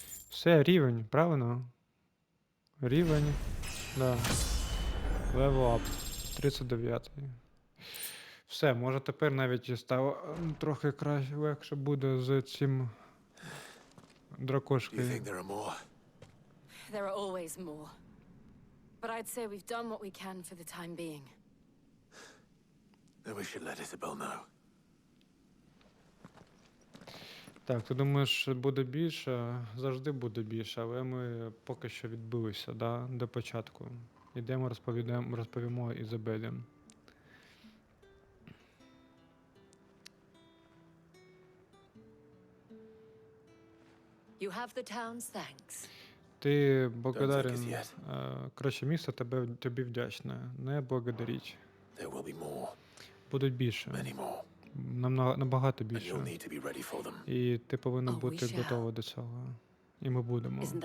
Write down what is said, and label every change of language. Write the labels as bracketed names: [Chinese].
[Ukrainian] Все, рівень, правильно? Рівень, да. [English] Level up. [Ukrainian] 39. Все, може тепер навіть стало трохи краще, легше буде з цим дракошкою. [English] There are always more. But I'd say we've done what we can for the time being. Then we should let Isabel know. [Ukrainian] Так, ти думаєш, буде більше? Завжди буде більше, але ми поки що відбилися, да, до початку. Ідемо, розповімо Ізабелі. [English] You have the town's thanks. [Ukrainian] Ти благодарен, коротше, місто тобі вдячне. Не благодаріть. Будуть більше. Набагато більше. І ти повинен бути готовий до цього. І ми будемо.